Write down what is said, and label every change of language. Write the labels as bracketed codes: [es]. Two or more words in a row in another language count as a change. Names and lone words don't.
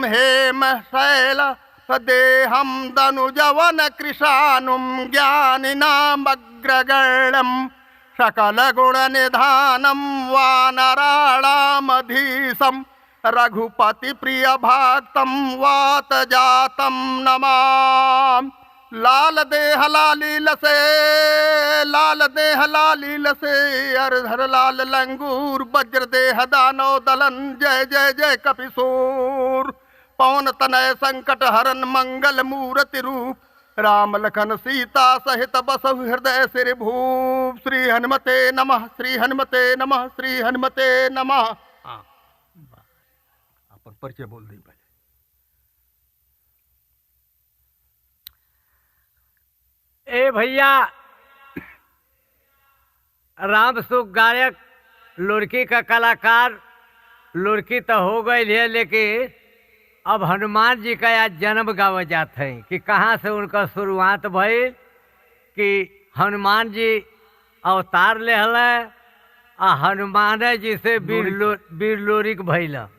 [sa] हेमशैलदेहं दनुजवनकृशानुं ज्ञानिनामग्रगण्यं सकलगुणनिधानं वानराणामधीशं रघुपतिप्रियभक्तं वातजातं नमामि। [awa] लाल देह लाली लसे हर लाल लंगूर वज्र देह दानव दलन जय जय जय कपिसूर पवन तनय संकट हरन मंगल मूर्ति रूप राम लखन सीता सहित बसहु हृदय सिर भूप। [sa] श्री हनुमते नमः श्री हनुमते नमः श्री हनुमते नमः। [bho] अपन परिचय बोल दी पहले। ए भैया, राम सुख गायक लुड़की का कलाकार लुड़की तो हो गई है, लेकिन अब हनुमान जी का आज जन्म गावा जात है कि कहाँ से उनका शुरुआत भई कि हनुमान जी अवतार ले आ हनुमान जी से वीर लोरिक भइल।